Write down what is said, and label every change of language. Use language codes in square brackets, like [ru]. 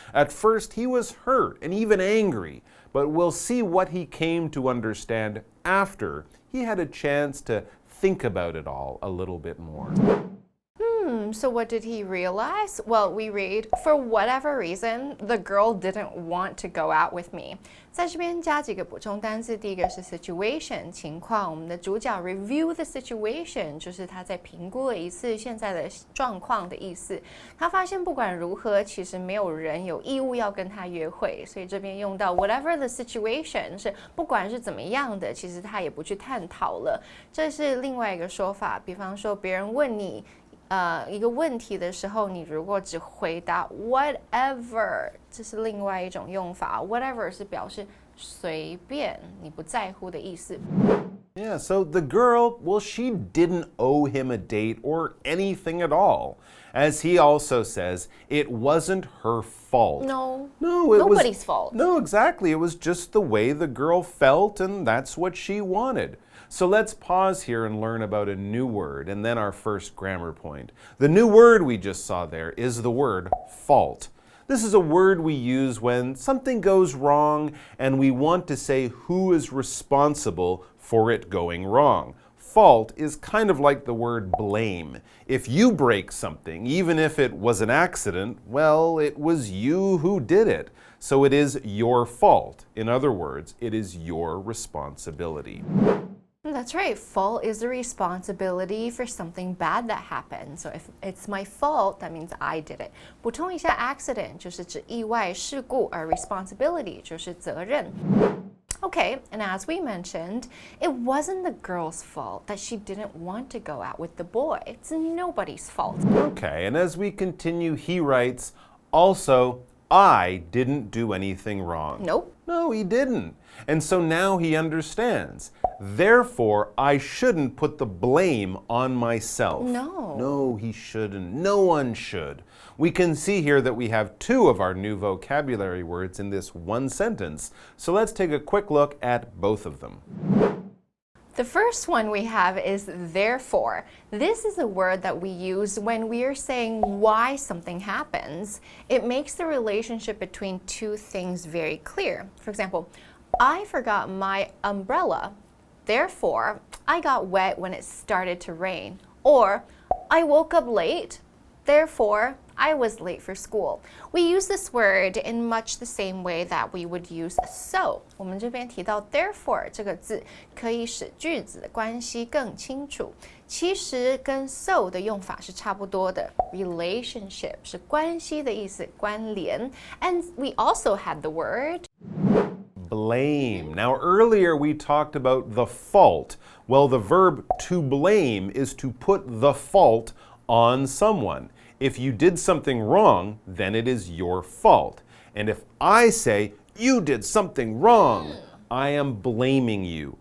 [en] At first, he was hurt and even angry, but we'll see what he came to understand after he had a chance to think about it all a little bit more. So what did he realize? Well, we read, for whatever reason, the girl didn't want to go out with me. [zh] 在这边加几个补充单字，第一个是 situation 情况，我们的主角 [en] review the situation [zh] 就是他在评估了一次现在的状况的意思。他发现不管如何，其实没有人有义务要跟他约会，所以这边用到 [en] whatever the situation [zh] 是不管是怎么样的，其实他也不去探讨了。这是另外一个说法，比方说别人问你一个问题的时候，你如果只回答 whatever， 这是另外一种用法。 whatever 是表示随便，你不在乎的意思。 [en] Yeah, so the girl, well, she didn't owe him a date or anything at all. As he also says, it wasn't her fault. No, it nobody's fault. No, exactly. It was just the way the girl felt, and that's what she wanted. So let's pause here and learn about a new word, and then our first grammar point. The new word we just saw there is the word fault. This is a word we use when something goes wrong and we want to say who is responsible for it going wrong. Fault is kind of like the word blame. If you break something, even if it was an accident, well, it was you who did it. So it is your fault. In other words, it is your responsibility. That's right. Fault is the responsibility for something bad that happened. So if it's my fault, that means I did it. [zh] 补充一下 accident 就是指意外事故，而 responsibility 就是责任。 [en] Okay, and as we mentioned, it wasn't the girl's fault that she didn't want to go out with the boy. It's nobody's fault. Okay, and as we continue, he writes, also, I didn't do anything wrong. Nope. No, he didn't. And so now he understands. Therefore, I shouldn't put the blame on myself. No, he shouldn't. No one should. We can see here that we have 2 of our new vocabulary words in this one sentence. So let's take a quick look at both of them. The first one we have is therefore. This is a word that we use when we are saying why something happens. It makes the relationship between two things very clear. For example, I forgot my umbrella. Therefore, I got wet when it started to rain. Or, I woke up late. Therefore, I was late for school. We use this word in much the same way that we would use so. [zh] 我们这边提到 therefore 这个字，可以使句子的关系更清楚。其实跟 so 的用法是差不多的。Relationship 是关系的意思，关联。 [en] And we also had the word blame. Now, earlier we talked about the fault. Well, the verb to blame is to put the fault on someone. If you did something wrong, then it is your fault. And if I say, you did something wrong, I am blaming you.